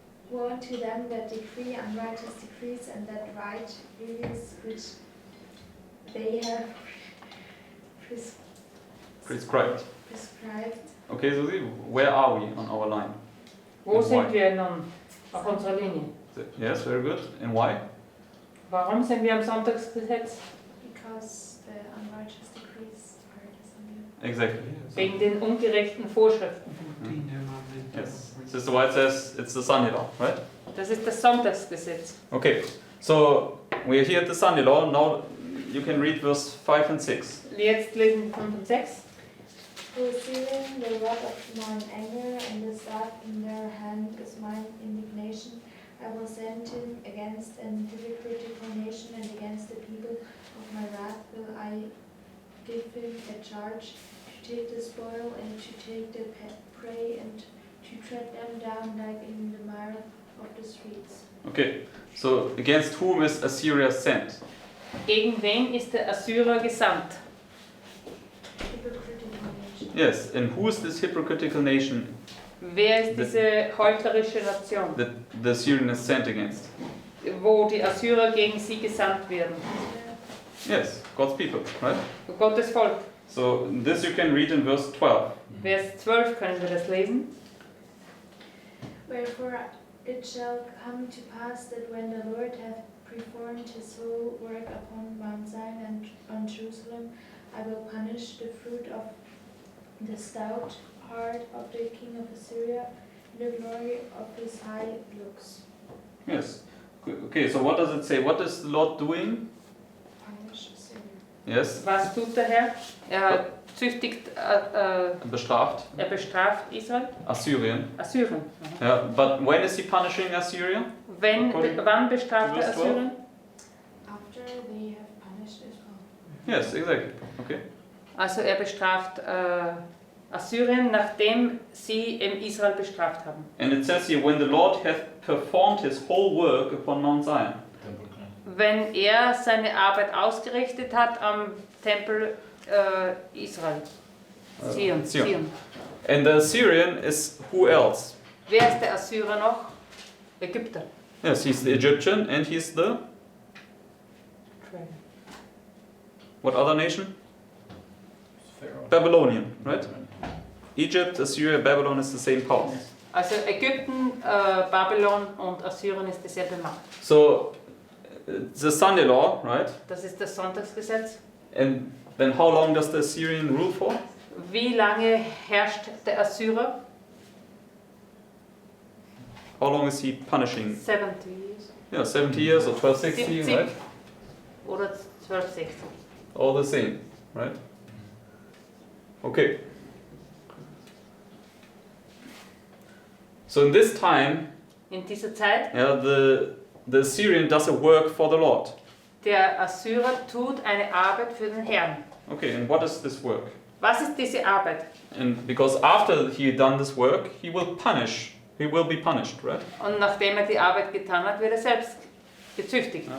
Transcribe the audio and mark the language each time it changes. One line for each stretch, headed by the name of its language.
English: Woe unto them that decree unrighteous decrees and that write rulings which they have Prescribed. prescribed. Okay, Susi, where are we on our line?
German: Wo Und sind
English: why?
German: wir nun auf unserer Linie?
English: Yes, very good. And why?
German: Warum sind wir am Sonntagsgesetz?
English: Because the unrighteous decrees are disobeyed. Exactly.
German: Wegen den ungerechten Vorschriften.
English: Yes. Sister White says it's the Sunday law, right?
German: Das ist das Sonntagsgesetz.
English: Okay, so we're here at the Sunday law. Now you can read verse 5 and 6.
German: Jetzt lesen wir 5 und 6.
English: Who is sealing the rod of mine anger, and the staff in their hand is mine indignation. I will send him against an hypocritical nation, and against the people of my wrath will I give him a charge to take the spoil and to take the prey and to tread them down like in the mire of the streets. Okay, so against whom is Assyria sent?
German: Gegen wen ist der Assyrer gesandt?
English: Hypocritical nation. Yes, and who is this hypocritical nation
German: Wer ist diese heuchlerische Nation,
English: that the Assyrian is sent against?
German: wo die Assyrer gegen sie gesandt werden?
English: Yes, God's people, right?
German: Gottes Volk.
English: So this you can read in verse 12.
German: Vers 12 können wir das lesen.
English: Wherefore it shall come to pass that when the Lord hath performed his whole work upon Mount Zion and on Jerusalem, I will punish the fruit of the stout heart of the king of Assyria, and the glory of his high looks. Yes. Okay, so what does it say? What is the Lord doing? Punish Assyria. Yes,
German: Was tut der Herr? Er züchtigt, bestraft er bestraft Israel, Assyrien. Assyrien.
English: Yeah, but when is he punishing Assyria?
German: Wann bestraft er Vers 12? Assyrien?
English: After they have punished Israel. Yes, exactly. Okay.
German: Also er bestraft Assyrien, nachdem sie Israel bestraft haben.
English: And it says here, when the Lord hath performed his whole work upon Mount Zion.
German: wenn er seine Arbeit ausgerichtet hat am Tempel Israel. Zion. Zion.
English: And the Assyrian is who else?
German: Wer ist der Assyrer noch? Ägypter.
English: Yes, he's the Egyptian and he's the... What other nation? Pharaoh. Babylonian, right? Egypt, Assyria, Babylon is the same power.
German: Also Ägypten, Babylon und Assyrien ist dieselbe Macht.
English: So, the Sunday law, right?
German: Das ist das Sonntagsgesetz.
English: And then how long does the Assyrian rule for?
German: Wie lange herrscht der Assyrer?
English: How long is he punishing? 70 years. Yeah, 70 years or 1260, 70. right?
German: Oder 1260.
English: All the same, right? Okay. So in this time,
German: In dieser Zeit,
English: yeah, the Assyrian does a work for the Lord.
German: der Assyrer tut eine Arbeit für den Herrn.
English: Okay, and what is this work?
German: Was ist diese Arbeit?
English: And because after he done this work, he will be punished, right?
German: Und nachdem er die Arbeit getan hat, wird er selbst gezüchtigt.